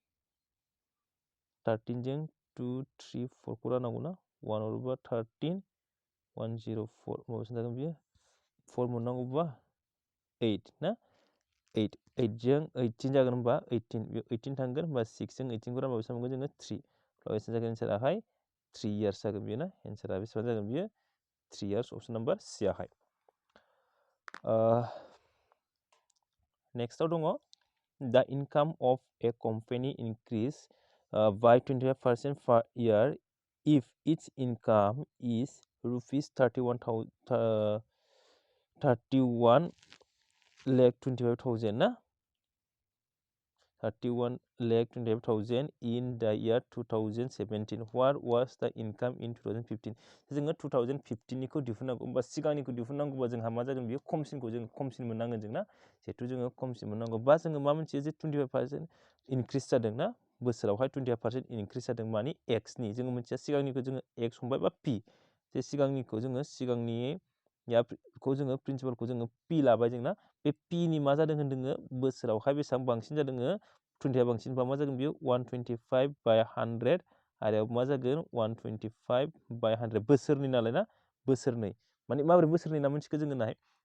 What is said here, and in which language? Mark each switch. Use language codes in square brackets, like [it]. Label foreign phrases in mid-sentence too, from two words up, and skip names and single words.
[brx] 13 जों 2 3 4 खौ राननांगौ ना 1 हरोबा 13 104 बेसेबां जागोन बियो 4 मोननांगौबा 8 ना 8 जों 18 जागोन होनबा 18 थांगोन होनबा 6 जों 18 खौ रानबा बेसेबां मोनगोन जोङो 3 बेसेबां जागोन एन्साराहाय 3 इयार्स जागोन बियो ना एन्सारा बेसेबां जागोन बियो 3 इयार्स [en] option number [brx] C आहाय नेक्स्टआव दङ [en] the income of a company increase by 25% per year if its income is rupees 31 lakh 25,000 ना 31 lakh 25,000 in the year 2017 what was the income in 2015 [brx] जोङो 2015 निखौ दिहुननांगौ होमबा सिगांनिखौ दिहुननांगौबा जोंहा मा जागोन बेयो खमसिनखौ जों खमसिन मोननांगोन जों ना जिहेथु जोङो खमसिन मोननांगौ बा जोङो मा मोनथियो जे 25% इनक्रिस जादों ना बोसोरावहाय 25% इनक्रिस जादों मानि एक्सनि जोङो मोनथिया सिगांनिखौ जोङो एक्स हमबाय बा पि जे सिगांनिखौ जोङो सिगांनिखौ जोङो प्रिन्सिपालखौ जोङो पि लाबाय जोंना बे पि नि मा जादों होनदोङो बोसोरावहाय बेसेबां बांसिन जादोङो 20 बांसिनबा मा जागोन बियो 125 by 100 आरो मा जागोन 125 by 100 बोसोरनि नालाय ना बोसोरनै माने माबोरै बोसोरनै ना मोनथिखो जोङो नाय